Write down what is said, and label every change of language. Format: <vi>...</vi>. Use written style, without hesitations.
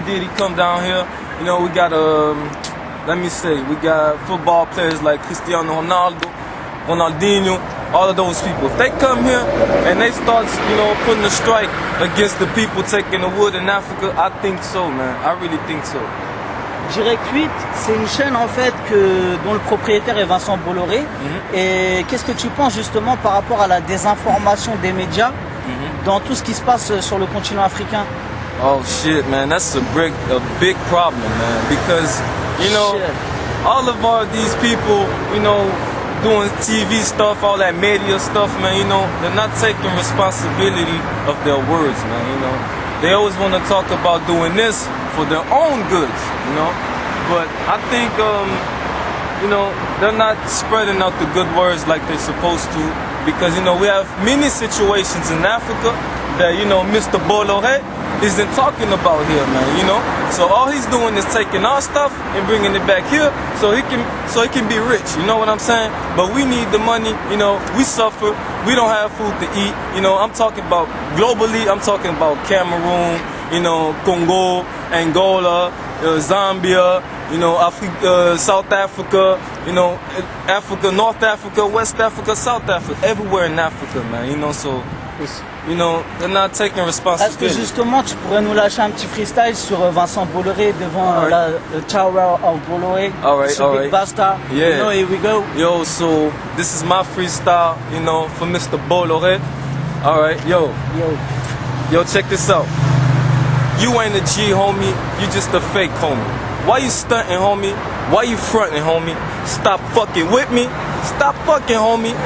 <en>Diddy come down here. You know, we got we got football players like Cristiano Ronaldo, Ronaldinho, all of those people. If they come here and they start, you know, putting a strike against the people taking the wood in Africa, I think so, man. I really think so.</en> <fr>Direct 8, c'est une chaîne en fait dont le propriétaire est Vincent Bolloré. Et qu'est-ce que tu penses justement par rapport à la désinformation des médias dans tout ce qui se passe sur le continent africain?</fr> <en>Oh shit, man, that's a big problem, man. Because, you know, all of these people, you know, doing TV stuff, all that media stuff, man, you know, they're not taking responsibility of their words, man, you know. They always want to talk about doing this for their own goods, you know. But I think, you know, they're not spreading out the good words like they're supposed to. Because, you know, we have many situations in Africa that, you know, Mr. Bolloré isn't talking about here, man, you know. So all he's doing is taking our stuff and bringing it back here so he can be rich, you know what I'm saying? But we need the money, you know, we suffer, we don't have food to eat, you know. I'm talking about globally, I'm talking about Cameroon, you know, Congo, Angola, Zambia, you know, South Africa, you know, Africa, North Africa, West Africa, South Africa, everywhere in Africa, man, you know, so, you know, they're not taking responsibility.</en> <fr>Est-ce que justement tu pourrais nous lâcher un petit freestyle sur Vincent Bolloré devant le Tower of Bolloré, sur Big Basta?</fr> <en>Yeah. You know, here we go. Yo, so this is my freestyle, you know, for Mr. Bolloré. All right, yo, check this out. You ain't a G, homie. You just a fake homie. Why you stunting, homie? Why you fronting, homie? Stop fucking with me. Stop fucking, homie.</en>